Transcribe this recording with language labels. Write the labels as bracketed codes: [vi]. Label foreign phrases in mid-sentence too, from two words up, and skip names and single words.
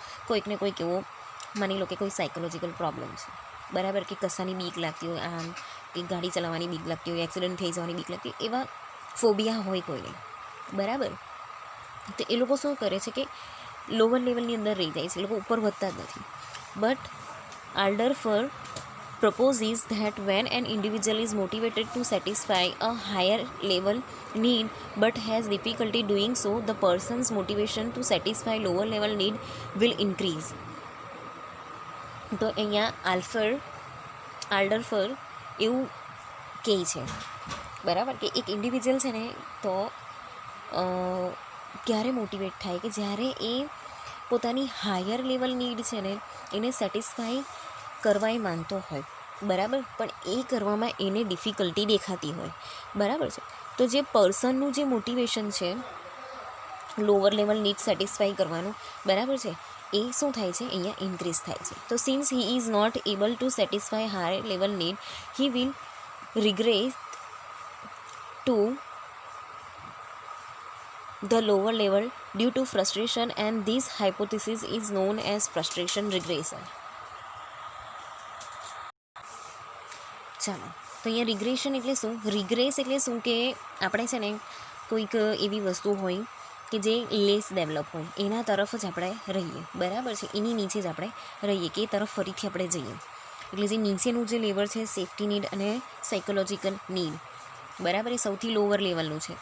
[gu] કોઈકને કોઈક એવો માની લો કે કોઈ [en] psychological problem [gu] છે, બરાબર, કે કશાની બીક લાગતી હોય, આમ કે ગાડી ચલાવવાની બીક લાગતી હોય, એક્સિડન્ટ થઈ જવાની બીક લાગતી હોય, એવા ફોબિયા હોય કોઈને, બરાબર. તો એ લોકો શું કરે છે કે [en] lower levelની [gu] અંદર રહી જાય છે, એ લોકો ઉપર વધતા જ નથી. [en] બટ આલ્ડરફર proposes that when an individual is motivated to satisfy a higher level need but has difficulty doing so, the person's motivation to satisfy lower level need will increase. [gu] તો અહીંયા આલ્ડરફર એવું કહે છે, બરાબર, કે એક ઇન્ડિવિજ્યુઅલ છે ને તો ક્યારે મોટિવેટ થાય કે જ્યારે એ પોતાની [en] higher level need [gu] છે ને એને સેટિસ્ફાઈ કરવા એ માનતો હોય, બરાબર, પણ એ કરવામાં એને ડિફિકલ્ટી દેખાતી હોય, બરાબર છે. તો જે પર્સનનું જે મોટિવેશન છે [en] lower level need satisfy [gu] કરવાનું, બરાબર છે, એ શું થાય છે અહીંયા ઇન્ક્રીઝ થાય છે. [en] તો since he is not able to satisfy higher level need, he will regret to the lower level due to frustration, and this hypothesis is known as frustration regression. [gu] ચાલો, તો અહીંયા રિગ્રેશન એટલે શું? રિગ્રેસ એટલે શું કે આપણે છે ને કોઈક એવી વસ્તુ હોય કે જે [en] less develop [gu] હોય એના તરફ જ આપણે રહીએ, બરાબર છે, એની નીચે જ આપણે રહીએ કે એ તરફ ફરીથી આપણે જઈએ. એટલે જે નીચેનું જે લેવલ છે [en] safety need [gu] અને [en] psychological need, [gu] બરાબર, એ સૌથી [en] lower levelનું [gu] છે.